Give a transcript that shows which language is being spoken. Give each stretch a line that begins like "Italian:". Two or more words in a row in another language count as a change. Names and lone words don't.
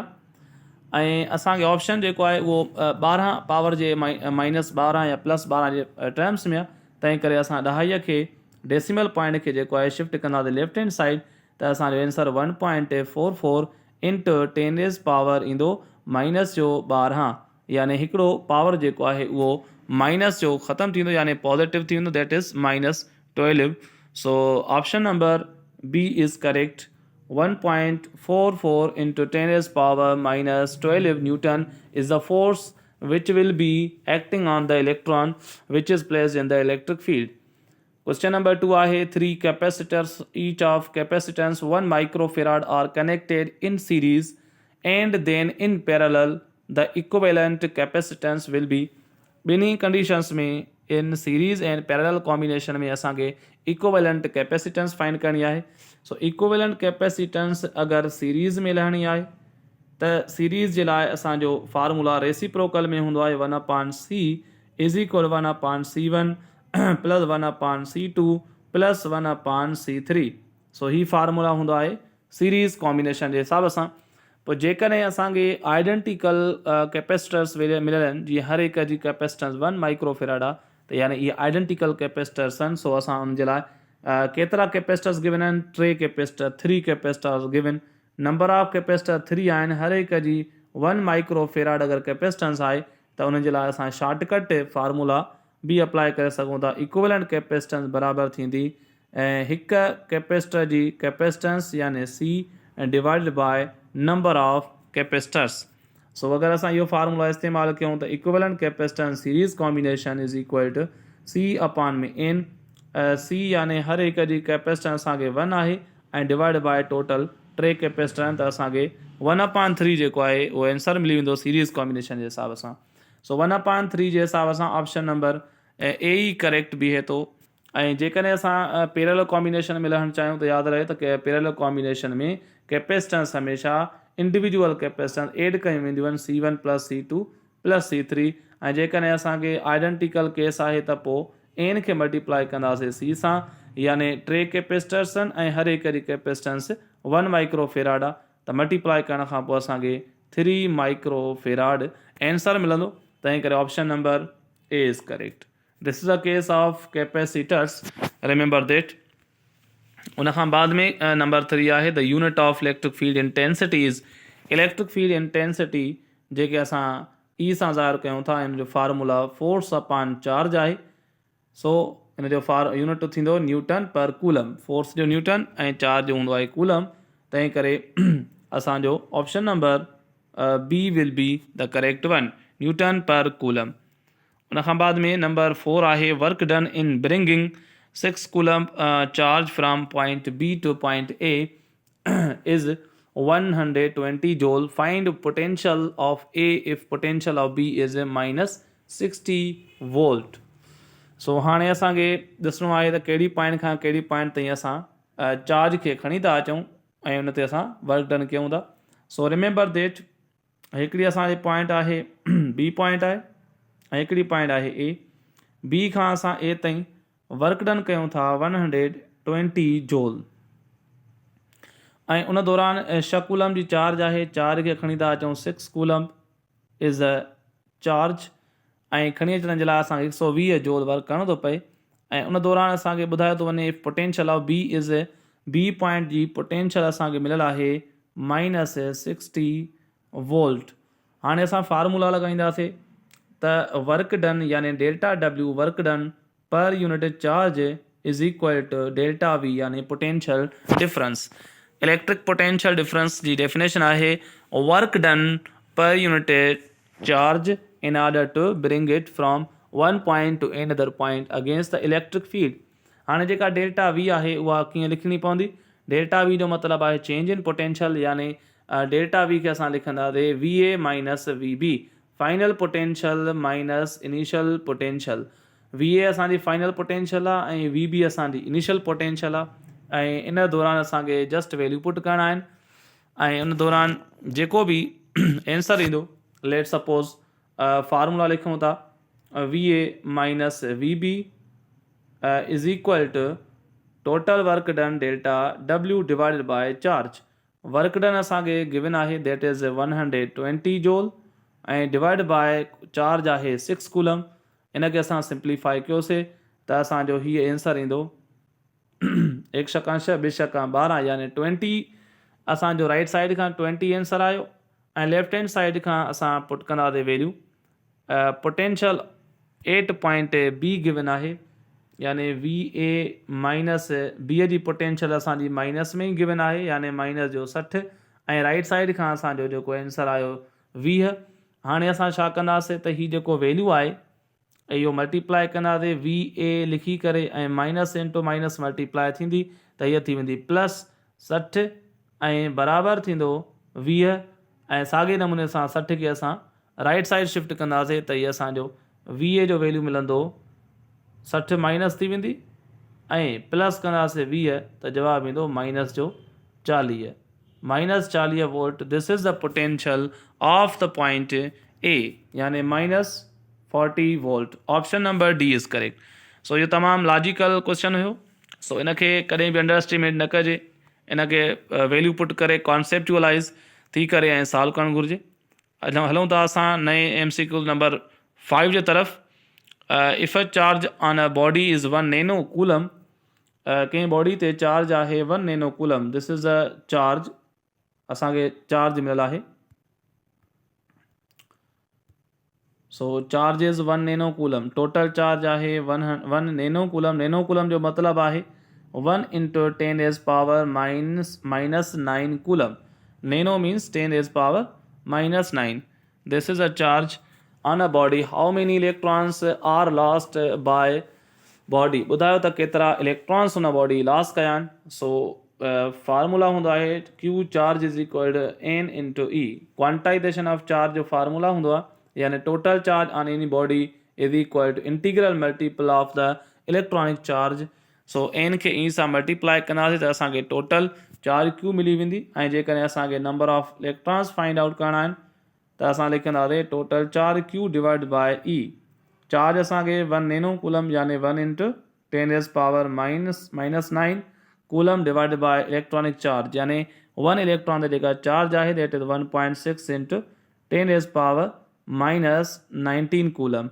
Sindhi: ऐं असांखे ऑप्शन जेको आहे उहो 12 पावर जे -12 या +12 जे टर्म्स में आहे, तंहिं करे असां ॾहाईअ खे
English: decimal point
Sindhi: खे जेको आहे शिफ्ट कंदासीं
English: left hand side,
Sindhi: त असांजो आंसर 1.44 इंटू 10⁻ ईंदो -12, यानी हिकिड़ो पावर जेको आहे उहो माइनस जो ख़तमु थींदो यानी पॉज़िटिव थी वेंदो,
English: that is -12. so option number B is correct. 1.44 into 10⁻⁻12 Newton is the force which will be acting on the electron which is placed in the electric field. Question number 2 आहे, 3 capacitors each of capacitance 1 microfarad are connected in series and then in parallel the equivalent capacitance will be।
Sindhi: ॿिन्ही कंडीशंस में
English: in series and parallel combination
Sindhi: में असांखे
English: equivalent capacitance find
Sindhi: करणी आहे।
English: so equivalent capacitance
Sindhi: अगरि सीरीज़ में लहणी आहे त सीरीज़ जे लाइ असांजो
English: formula reciprocal
Sindhi: में हूंदो आहे
English: 1/c is equal 1/c1 plus 1/c2 plus 1/c3.
Sindhi: सो ही फार्मूला हूंदो आहे
English: series combination
Sindhi: जे हिसाब सां। पोइ जेकॾहिं असांखे
English: identical capacitors
Sindhi: मिलियल आहिनि, जीअं हर हिक जी कैपेसिटेंस 1 माइक्रोफेराड आहे, त यानी इहे
English: identical capacitors
Sindhi: आहिनि। सो असां उन जे लाइ केतिरा
English: capacitors given
Sindhi: आहिनि,
English: 3 capacitor, 3 capacitors given. number of capacitor 3 आहिनि।
Sindhi: हर हिक जी 1 माइक्रोफेराड अगरि कैपेसिटेंस आहे त उन जे लाइ असां
English: shortcut formula
Sindhi: बि अप्लाई करे सघूं था।
English: equivalent capacitance
Sindhi: बराबरि थींदी ऐं हिक कैपेसिटर जी कैपेसिटेंस यानी
English: C divided by number of capacitors.
Sindhi: सो अगरि असां इहो फार्मूला इस्तेमालु कयूं त
English: equivalent capacitance series combination is equal to C/n.
Sindhi: C यानी हर हिक जी कैपेसिटेंस असांखे 1 आहे ऐं
English: divide by total 3 capacitor
Sindhi: आहिनि, त असांखे 1/3 जेको आहे उहो आंसर मिली वेंदो
English: series combination
Sindhi: जे हिसाब सां। सो 1/3 जे हिसाब सां
English: option number A
Sindhi: ई करेक्ट बीहे थो। ऐं जेकॾहिं असां
English: parallel combination
Sindhi: में लहणु चाहियूं त यादि रहे त
English: parallel combination
Sindhi: में कैपेसिटेंस हमेशह
English: individual capacitance add
Sindhi: कयूं वेंदियूं आहिनि C1 + C2 + C3। ऐं जेकॾहिं असांखे
English: identical case
Sindhi: आहे त पोइ एन खे मल्टीप्लाई कंदासीं C सां, यानी 3 कैपेसिटर्स आहिनि ऐं हर हिकु कैपेसिटेंस 1 माइक्रोफेराड आहे, त मल्टीप्लाई करण खां पोइ असांखे
English: 3 microfarad answer
Sindhi: मिलंदो। तंहिं करे
English: option number A is correct. This is a case of capacitors, remember that.
Sindhi: उन खां बाद में
English: नंबर 3 आहे the unit of electric field intensity is. electric field intensity
Sindhi: जेके असां ई सां ज़ाहिर कयूं था, इन जो फार्मूला
English: force upon charge
Sindhi: आहे। सो इन जो यूनिट थींदो
English: newton per coulomb.
Sindhi: फोर्स जो न्यूटन ऐं चार्ज जो हूंदो आहे कूलम। तंहिं करे असांजो
English: option number B will be the correct one, newton per coulomb.
Sindhi: उन खां बाद में
English: नंबर 4 आहे work done in bringing 6 coulomb charge from point B to point A is 120 joule. Find potential of A if potential of B is -60 volt.
Sindhi: सो हाणे असांखे ॾिसणो आहे त कहिड़ी पॉइंट खां कहिड़ी पॉइंट ताईं असां चार्ज खे खणी था अचूं ऐं उन ते असां
English: work done
Sindhi: कयूं था।
English: so remember that
Sindhi: हिकिड़ी असांजी पॉइंट आहे B पॉइंट आहे ऐं हिकिड़ी पॉइंट आहे A। B खां असां A ताईं
English: work done
Sindhi: कयूं था 120 joule, ऐं उन दौरान 6 कूलम जी चार्ज आहे। चार्ज खे खणी था अचूं
English: 6 coulomb is a charge,
Sindhi: ऐं खणी अचण जे लाइ असांखे 120
English: joule work
Sindhi: करिणो थो पए। ऐं उन दौरान असांखे ॿुधायो थो वञे
English: potential of B is B point
Sindhi: जी पोटेंशियल असांखे मिलियल आहे -60 वोल्ट। हाणे असां फार्मूला लॻाईंदासीं त
English: work done
Sindhi: यानी
English: delta W work done per unit charge is equal to delta V
Sindhi: यानी
English: potential difference. electric potential difference जी डेफिनेशन आहे work done per unit charge in order to bring it from one point to another point against the electric field।
Sindhi: हाणे जेका डेल्टा V आहे उहा कीअं लिखणी पवंदी? डेल्टा V जो मतिलबु आहे
English: change in potential,
Sindhi: यानी डेल्टा V खे असां लिखंदासीं
English: VA minus VB, final potential minus initial potential.
Sindhi: VA असांजी
English: final potential
Sindhi: आहे ऐं VB असांजी
English: initial potential
Sindhi: आहे, ऐं इन दौरान असांखे
English: just value put
Sindhi: करणा आहिनि। ऐं उन दौरान जेको बि आंसर ईंदो,
English: let suppose formula
Sindhi: लिखूं था
English: VA minus VB is equal to total work done delta W divided by charge. work done
Sindhi: असांखे गिवन आहे
English: that is 120 joule
Sindhi: ऐं
English: divide by charge
Sindhi: आहे 6 कूलम। इन खे असां सिंप्लीफाई कयोसीं त असांजो हीअ आंसर ईंदो 1 छका 6 2 छका 12 यानी 20। असांजो
English: right side
Sindhi: खां 20 आंसर आयो ऐं
English: left hand side
Sindhi: खां असां पुट कंदासीं वैल्यू।
English: potential 8 point B given
Sindhi: आहे, यानी
English: VA minus B
Sindhi: जी पोटेंशियल असांजी माइनस में ई गिवन आहे, यानी माइनस जो 60, ऐं
English: right side
Sindhi: खां असांजो जेको आंसर आयो 20। हाणे असां छा कंदासीं त हीउ जेको वैल्यू आहे इहो मल्टीप्लाई कंदासीं VA लिखी करे, ऐं
English: minus into minus multiply
Sindhi: थींदी त हीअ थी वेंदी +60 ऐं बराबरि थींदो 20। ऐं साॻे नमूने सां 60 खे असां
English: right side shift
Sindhi: कंदासीं त इहो असांजो VA जो वैल्यू मिलंदो 60 माइनस थी वेंदी ऐं प्लस कंदासीं 20 त जवाबु ईंदो माइनस जो 40, -40 वोल्ट।
English: this is the potential of the point A, यानी -40 वोल्ट। option number D is correct.
Sindhi: सो इहो तमामु
English: logical question
Sindhi: हुयो। सो इन खे कॾहिं बि
English: under estimate
Sindhi: न कजे, इन खे
English: value put
Sindhi: करे कॉन्सेप्चुअलाइज़ थी करे ऐं सॉल्व करणु घुरिजे। हलूं था असां नए MCQ नंबर 5 जे तरफ़।
English: if a charge on a body is 1 nano coulomb,
Sindhi: कंहिं बॉडी ते चार्ज आहे
English: 1 nano coulomb. this is a charge,
Sindhi: असांखे चार्ज मिलियल आहे।
English: so charge is 1 nano coulomb, total charge आहे 1 nano coulomb. nano coulomb
Sindhi: जो मतिलबु आहे 1 × 10⁻⁻9 कूलम।
English: nano means 10⁻⁻9. This is a charge on a body. How many electrons are lost by body?
Sindhi: ॿुधायो त केतिरा इलेक्ट्रॉन्स हुन
English: body loss
Sindhi: कया आहिनि।
English: so formula
Sindhi: हूंदो आहे
English: Q charge is equal to N × E. quantization of charge
Sindhi: जो फार्मूला हूंदो आहे,
English: यानी total charge on any body is equal to integral multiple of the electronic charge.
Sindhi: सो एन खे ई सां मल्टीप्लाई कंदासीं त असांखे
English: total charge Q
Sindhi: मिली वेंदी। ऐं जेकॾहिं असांखे
English: number of electrons find out
Sindhi: करणा आहिनि त असां लिखंदासीं
English: total charge Q divide by E.
Sindhi: चार्ज असांखे
English: 1 nano coulomb
Sindhi: यानी 1 × 10⁻⁻⁹ कूलम
English: divide by electronic charge
Sindhi: यानी 1 इलेक्ट्रॉन ते जेका चार्ज आहे
English: that is 1.6 × 10⁻⁻19 coulomb.